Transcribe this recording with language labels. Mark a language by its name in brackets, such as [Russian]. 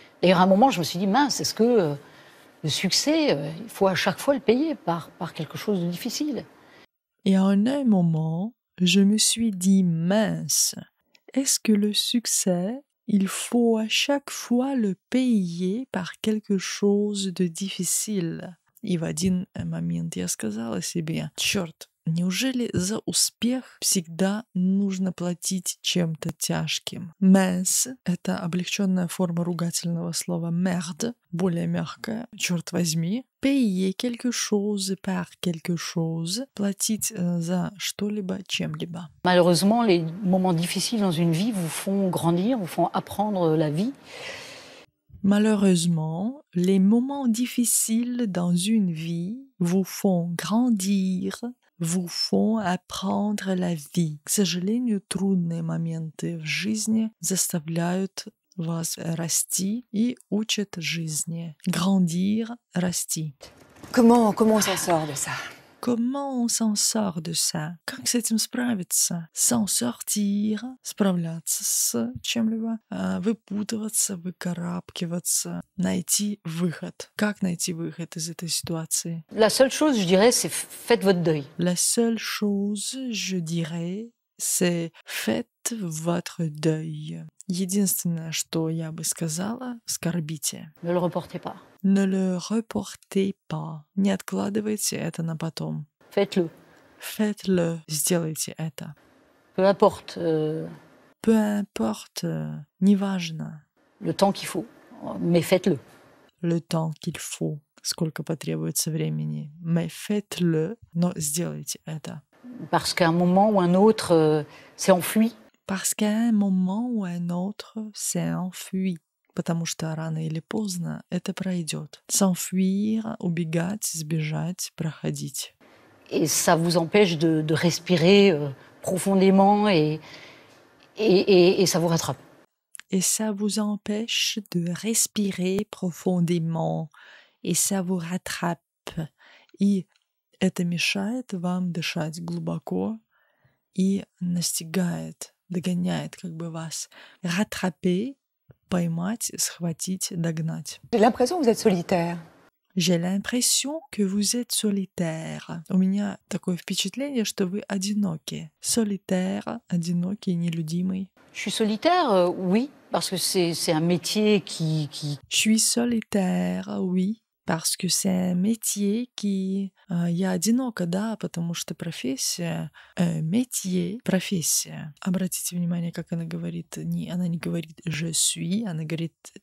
[French] D'ailleurs, à un moment, je me suis dit, mince, est-ce que le succès, il faut à chaque fois le payer par quelque chose de difficile? Et en un moment, je me suis dit, mince, est-ce que le succès, il faut à chaque fois le payer par quelque chose de difficile? [Russian] И в один момент я сказала себе, черт, неужели за успех всегда нужно платить чем-то тяжким? Mince — это облегченная форма ругательного слова merde, более мягкая, черт возьми. [French] Payer quelque chose par quelque chose, [Russian] платить за что-либо чем-либо. [French] Malheureusement, les moments difficiles dans une vie vous font grandir, vous font apprendre la vie. Malheureusement, les moments difficiles dans une vie vous font grandir, vous font apprendre la vie. [Russian] К сожалению, трудные моменты в жизни заставляют вас расти и учат жизни. [French] Grandir, расти. Comment on s'en sort de ça? Comment on s'en sort de ça? [Russian] Как с этим справиться? [French] S'en sortir, [Russian] справляться с чем-либо, выпутываться, выкарабкиваться, найти выход. Как найти выход из этой ситуации? [French] La seule chose, je dirais, c'est faites votre deuil. La seule chose, je dirais, c'est faites votre deuil. [Russian] Единственное, что я бы сказала, скорбите. [French] Ne le reportez pas. Ne le reportez pas. [Russian] Не откладывайте это на потом. [French] Faites-le. Faites-le. [Russian] Сделайте это. [French] Peu importe Peu importe, неважно. le temps qu'il faut, mais faites-le. Le temps qu'il faut. [Russian] Сколько потребуется времени. [French] Mais faites-le. [Russian] Но сделайте это. [French] Parce qu'à un moment ou un autre, c'est enfui. Parce qu'à un moment ou un autre, c'est enfui. [Russian] Потому что рано или поздно это пройдет. S'enfuir, убегать, сбежать, проходить. [French] Et ça vous empêche de respirer profondément et ça vous rattrape. Et ça vous empêche de respirer profondément. Et ça vous rattrape. [Russian] И это мешает вам дышать глубоко и настигает, догоняет как бы вас. Rattraper, поймать, схватить, догнать. [French] J'ai l'impression que vous êtes solitaire. J'ai l'impression que vous êtes solitaire. [Russian] У меня такое впечатление, что вы одиноки. Solitaire, одинокий, нелюдимый. [French] Je suis solitaire, oui, parce que c'est un métier qui... Je suis solitaire, oui, parce que c'est un métier qui... [Russian] Я одинока, да, потому что профессия... métier, профессия. Обратите внимание, как она говорит. Она не говорит [French] «je suis», [Russian] она говорит...